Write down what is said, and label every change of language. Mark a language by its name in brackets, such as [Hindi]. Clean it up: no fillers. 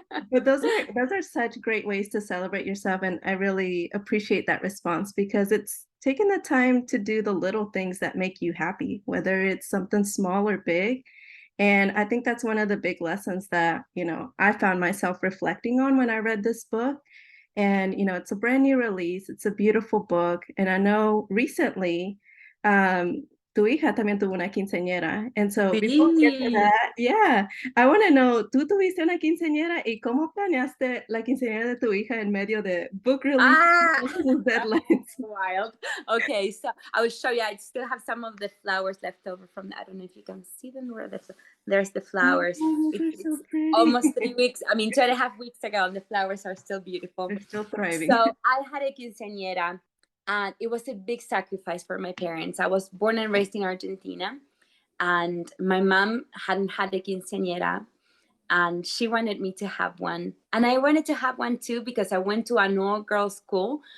[English] But those are such great ways to celebrate yourself, and I really appreciate that response because it's taking the time to do the little things that make you happy, whether it's something small or big. And I think that's one of the big lessons that, I found myself reflecting on when I read this book. And, it's a brand new release. It's a beautiful book. And I know recently, [Spanish] tu hija también tuvo una quinceañera. [English] And so before we get to [Spanish] Sí. [English] that, yeah, I want to know, [Spanish] ¿tú tuviste una quinceañera y cómo planeaste la quinceañera de tu hija en medio de [English] book release, [Spanish] sus deadlines? [English] Wild. Okay, so I will show you. I still have some of the flowers left over from that. I don't know if you can see them. Where there's the flowers. Oh, those are It's so pretty. almost 3 weeks. I mean, 2.5 weeks ago, and the flowers are still beautiful. They're still thriving. So I had a quinceañera, and it was a big sacrifice for my parents. I was born and raised in Argentina, and my mom hadn't had a quinceañera, and she wanted me to have one, and I wanted to have one too because I went to an all-girls school.